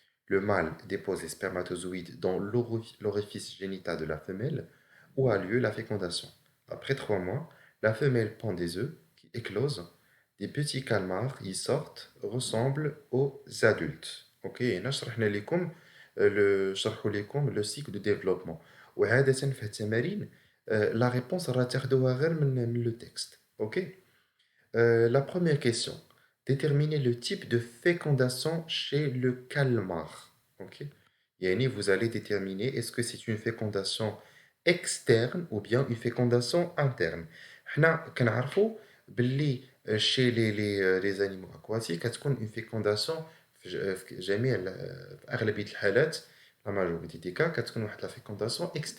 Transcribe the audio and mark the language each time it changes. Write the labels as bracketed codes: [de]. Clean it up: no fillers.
[fr] Le mâle dépose les spermatozoïdes dans l'orifice génital de la femelle où a lieu la fécondation. Après 3 mois, la femelle pond des œufs qui éclosent. Des petits calmars y sortent, ressemblent aux adultes. [ar] Ok, هنا شرحنا لكم شرحوا لكم [fr] le cycle de développement. [ar] وعادة في التمارين la réponse راح تاخدوها غير من le texte. [fr] Ok. La première question. Déterminez le type de fécondation chez le calmar. Ok. Yani, vous allez déterminer est-ce que c'est une fécondation externe ou bien une fécondation interne. [ar] حنا كنعرفوا باللي [fr] chez les animaux aquatiques [ar] كتكون une fécondation في جميع في أغلبية الحالات [fr] la majorité des cas [ar] كتكون واحد [fr] la fécondation externe.